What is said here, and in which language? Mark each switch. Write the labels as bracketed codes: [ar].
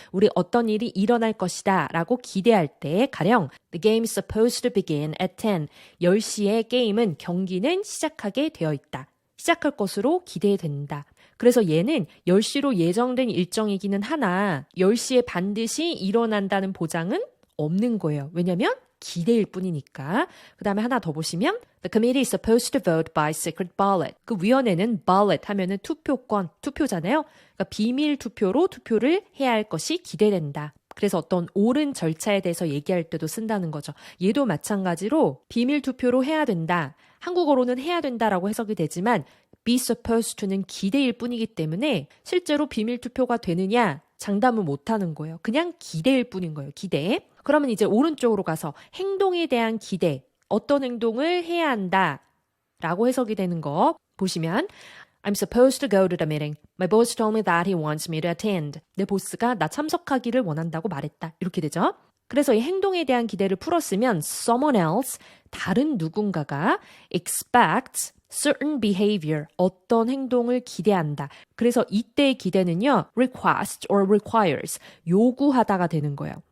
[ko] 우리 어떤 일이 일어날 것이다 라고 기대할 때 가령 [en] The game is supposed to begin at 10. [ko] 10시에 게임은 경기는 시작하게 되어 있다. 시작할 것으로 기대된다. 그래서 얘는 10시로 예정된 일정이기는 하나 10시에 반드시 일어난다는 보장은 없는 거예요. 왜냐면 기대일 뿐이니까. 그 다음에 하나 더 보시면 [en] The committee is supposed to vote by secret ballot. [ko] 그 위원회는 ballot 하면은 투표권, 투표잖아요. 그러니까 비밀 투표로 투표를 해야 할 것이 기대된다. 그래서 어떤 옳은 절차에 대해서 얘기할 때도 쓴다는 거죠. 얘도 마찬가지로 비밀 투표로 해야 된다. 한국어로는 해야 된다라고 해석이 되지만 be supposed to는 기대일 뿐이기 때문에 실제로 비밀 투표가 되느냐 장담은 못하는 거예요. 그냥 기대일 뿐인 거예요. 기대. 그러면 이제 오른쪽으로 가서 행동에 대한 기대. 어떤 행동을 해야 한다 라고 해석이 되는 거 보시면 [en] I'm supposed to go to the meeting. My boss told me that he wants me to attend. [ko] 내 보스가 나 참석하기를 원한다고 말했다. 이렇게 되죠. 그래서 이 행동에 대한 기대를 풀었으면 someone else, 다른 누군가가 [en] expects certain behavior, [ko] 어떤 행동을 기대한다. 그래서 이때의 기대는요, [en] request or requires, [ko] 요구하다가 되는 거예요.